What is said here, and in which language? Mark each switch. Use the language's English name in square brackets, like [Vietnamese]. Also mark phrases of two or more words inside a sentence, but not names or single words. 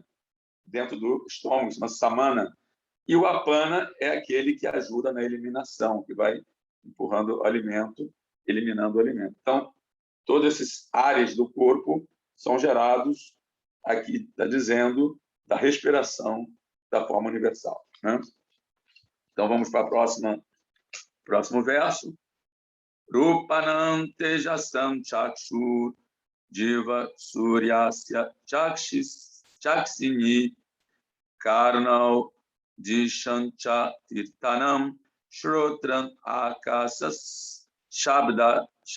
[Portuguese] Dentro do estômago, chama Samana. E o Apana é aquele que ajuda na eliminação, que vai empurrando o alimento, eliminando o alimento. Então, todos esses ares do corpo são gerados, aqui está dizendo, da respiração da forma universal, né? Então, vamos para o próximo verso. [Sanskrit] रूपाणां तेजसां चक्षुर् जीव सूर्यस्य चक्षिनि कर्णौ दिशञ्च तीर्थानाम् श्रोत्रम् आकाशस् शब्दयो.